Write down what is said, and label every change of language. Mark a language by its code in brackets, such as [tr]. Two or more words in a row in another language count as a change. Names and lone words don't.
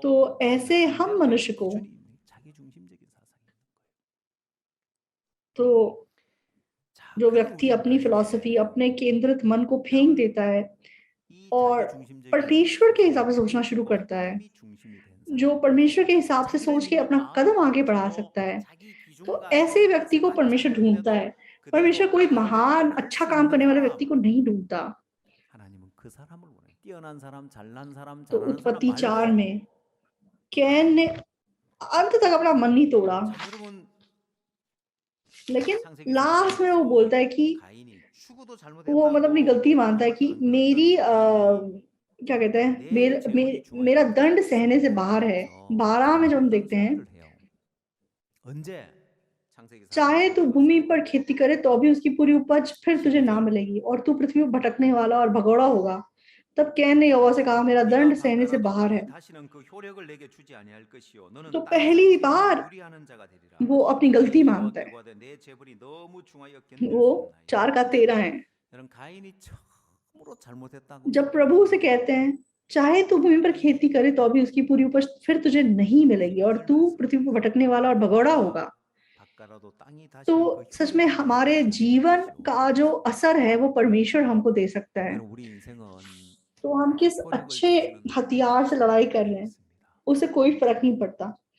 [hi] तो ऐसे [ko] 우리 [hi] हम [ko] 나름대로의 [hi] मनुष्य को, [ko] 기준이 있는 자기 중심적인 사상이 있는 거예요. [hi] तो [ko] 자, [hi] जो [ko] 그런 [hi] व्यक्ति अपनी [ko] 우리들에게 [hi] फिलॉसफी, अपने केंद्रित मन को फेंक देता है [ko] 이 [hi] और [ko] 자기 중심적인 [hi] परमेश्वर के हिसाब से [ko] 사상을 [hi] सोचना शुरू [ko] 버리고 [hi] करता है, [ko] 하나님이 중심이 된 [hi] जो [ko] 사람, [hi] परमेश्वर के हिसाब से [ko] 자기를 [hi] सोच के [ko] 믿는 [hi] अपना [ko] 마음을 [hi] कदम आगे बढ़ा [ko] 가지고 [hi] सकता है, [ko] 자기 [hi] तो [ko] 기준과 [hi] ऐसे [ko] 자기 [hi] व्यक्ति [ko] 뜻에 [hi] को [ko] 맞지 [hi] परमेश्वर ढूंढता [ko] 않는데도 [hi] है। परमेश्वर [ko] 그대로 [hi] कोई [ko] 하나님의 [hi] महान [ko] 뜻을 [hi] अच्छा [ko] 수 [hi] काम [ko] 있는 [hi] करने वाले [ko] 사람, [hi] व्यक्ति को नहीं ढूंढता। [ko] 하나님은 그 사람을 원해. 뛰어난 사람, 잘난 사람, [hi] तो [ko] 잘하는 사람 [hi] उत्पत्ति 4 [ko] 말고. [hi] में कैन ने अंत तक अपना मन नहीं तोड़ा, [ko] 자, 여러분 [hi] लेकिन [ko] 창세기 [hi] लास्ट में वो बोलता है कि [ko] 가인이 추구도 [hi] वो मतलब अपनी [ko] 잘못했다고 [hi] गलती मानता है कि मेरी क्या कहते हैं, मेरा दंड सहने से बाहर है। 12 में जो हम देखते हैं, [ko] 언제 창세기 4장 [hi] चाहे तू भूमि पर खेती करे तो भी उसकी पूरी उपज फिर तुझे ना मिलेगी और तू पृथ्वी पर भटकने वाला और भगोड़ा होगा। तब कैन ने यहोवा से कहा, मेरा दंड सहने से बाहर है। [ko] 다시는 그 효력을 내게 주지 아니할 것이요 너는 [hi] तो [ko] 땅에서 [hi] पहली [ko] 세상을 [hi] बार [ko] 유리하는 자가 되리라. [hi] वो अपनी गलती मानता है। [ko] 여호와께서 내 재벌이 너무 중하여 견딜 수 [hi] वो [ko] 없나이다. [hi] 4 का 13 है। [ko] 여러분 가인이 처음으로 잘못했다고 [hi] जब प्रभु से कहते हैं, चाहे तू भूमि पर खेती करे तो भी उसकी पूरी उपज फिर तुझे नहीं मिलेगी और तू पृथ्वी पर भटकने वाला और भगोड़ा होगा, तो सच में हमारे जीवन का जो असर है वो परमेश्वर हमको दे सकता है। तो हम किस अच्छे हथियार से लड़ाई कर रहे हैं उससे कोई फर्क नहीं पड़ता।